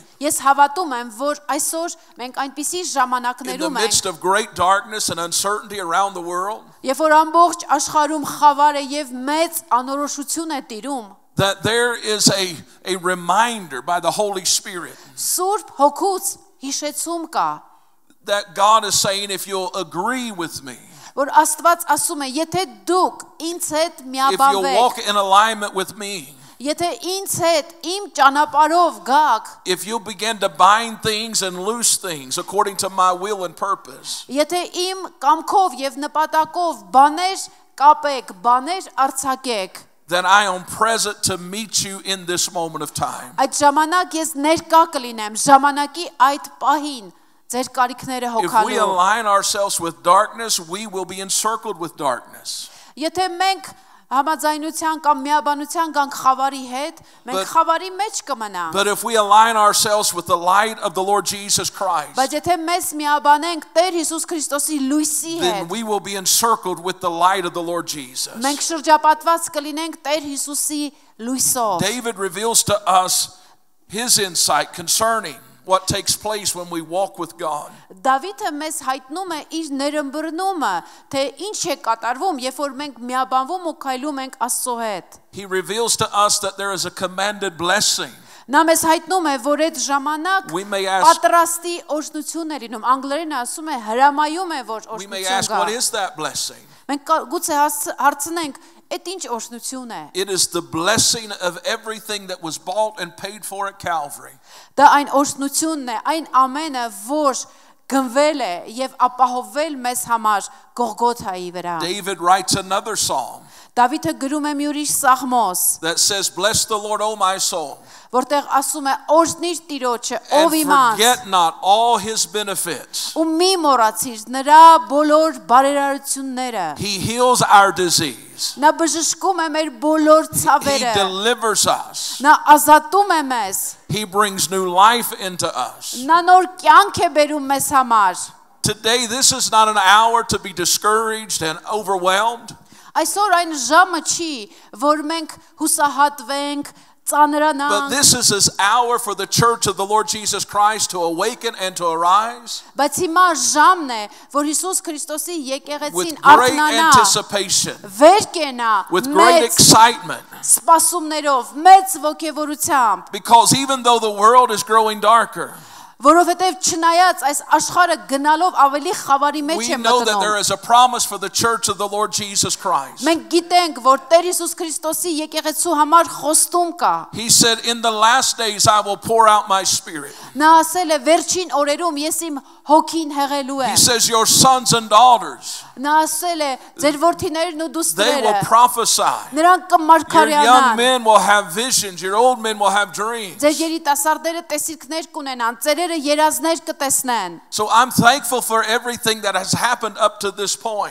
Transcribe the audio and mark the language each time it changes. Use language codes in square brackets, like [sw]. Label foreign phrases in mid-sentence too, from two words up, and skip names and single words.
[hy] Ես հավատում եմ, որ այսօր մենք այնպիսի [en] in the [hy] ժամանակներում ենք, [en] midst of great darkness and uncertainty around the world [hy] երբ որ ամբողջ աշխարհում խավար է եւ մեծ անորոշություն է տիրում, [en] that there is a reminder by the Holy Spirit [hy] Սուրբ Հոգուց հիշեցում կա, [en] that God is saying, if you'll agree with me, [hy] որ Աստված ասում է, եթե դուք ինձ հետ [en] if you'll [hy] միաբանվեք, [en] walk in alignment with me, [hy] եթե ինձ հետ իմ ճանապարհով գաք, [en] if you'll begin to bind things and loose things according to my will and purpose, [hy] եթե իմ կամքով եւ նպատակով բաներ կապեք, բաներ արձակեք, [en] then I am present to meet you in this moment of time. [hy] այդ ժամանակ ես ներկա կլինեմ, ժամանակի այդ պահին ձեր կարիքները [en] If we [hy] հոգալու. [en] align ourselves with darkness, we will be encircled with darkness. [hy] Եթե մենք համաձայնության կամ միաբանության գանք խավարի հետ, մենք [en] But- [hy] խավարի մեջ կմնանք. [en] But if we align ourselves with the light of the Lord Jesus Christ, [hy] Բայց եթե մեզ միաբանենք Տեր Հիսուս Քրիստոսի լույսի [en] then [hy] հետ, [en] we will be encircled with the light of the Lord Jesus. [hy] մենք շրջապատված կլինենք Տեր Հիսուսի լույսով. [en] David reveals to us his insight concerning what takes place when we walk with God. [hy] Դավիթը մեզ հայտնում է իր ներըմբռնումը, թե ինչ է կատարվում, երբ որ մենք միաբանվում ու քայլում ենք Աստծո հետ. [en] He reveals to us that there is a commanded blessing. [hy] Նա մեզ հայտնում է, որ այդ ժամանակ [en] We may ask, [hy] պատրաստի օրհնություն է լինում։ Անգլերեն ասում է հրամայում է, որ [en] we may [hy] օրհնություն [en] ask, [hy] գա։ [en] what is that blessing? [hy] Մենք գուցե հարցնենք, այդ ինչ օրհնություն է։ [en] It is the blessing of everything that was bought and paid for at Calvary. [hy] Դա այն օրհնությունն է, այն ամենը, որ գնվել է եւ ապահովել մեզ համար Գողգոթայի վրա։ [en] David writes another psalm. [hy] Դավիթը գրում է մի ուրիշ սաղմոս, [en] that says, "Bless the Lord, O my soul, [hy] որտեղ ասում է օրհնիր Տիրոջը, [en] and [hy] ով իմ անձ, [en] forget not all his benefits." [hy] ու մի մոռացիր նրա բոլոր բարերարությունները։ [en] He heals our disease. [hy] Նա բժշկում է մեր բոլոր [en] He [hy] ցավերը, [en] delivers us. [hy] նա ազատում է մեզ, [en] He brings new life into us. [hy] նա նոր կյանք է բերում մեզ համար։ [en] Today, this is not an hour to be discouraged and overwhelmed. [hy] Այսօր այն ժամը չի, որ մենք հուսահատվենք, [en] But [hy] ծանրանանք, [en] this is his hour for the church of the Lord Jesus Christ to awaken and to arise [hy] բայց հիմա ժամն է, որ Հիսուս Քրիստոսի եկեղեցին [en] with great [hy] արթնանա, [en] anticipation, [hy] վեր կենա, [en] with great [hy] մեծ [en] excitement. [hy] սպասումներով, մեծ ոգևորությամբ, [en] Because even though the world is growing darker, [hy] որովհետև չնայած այս աշխարհը գնալով ավելի խավարի մեջ [en] we [hy] է [en] know that [hy] մտնում։ [en] there is a promise for the church of the Lord Jesus Christ. [hy] Մենք գիտենք, որ Տեր Հիսուս Քրիստոսի եկեղեցու համար խոստում կա։ [en] He said, "In the last days I will pour out my spirit." [hy] Նա ասել է վերջին օրերում ես իմ հոգին հեղելու [en] He [hy] եմ։ [en] says, "Your sons and daughters, [hy] Նա ասել է ձեր որդիներն ու [en] they will [hy] դուստրերը [en] prophesy. [hy] նրանք [en] Your young [hy] կմարգարյանան։ [en] men will have visions. Your old men will have dreams." [hy] Ձեր երիտասարդները տեսիլքներ կունենան, ծերերը երազներ կտեսնեն։ [en] So I'm thankful for everything that has happened up to this point.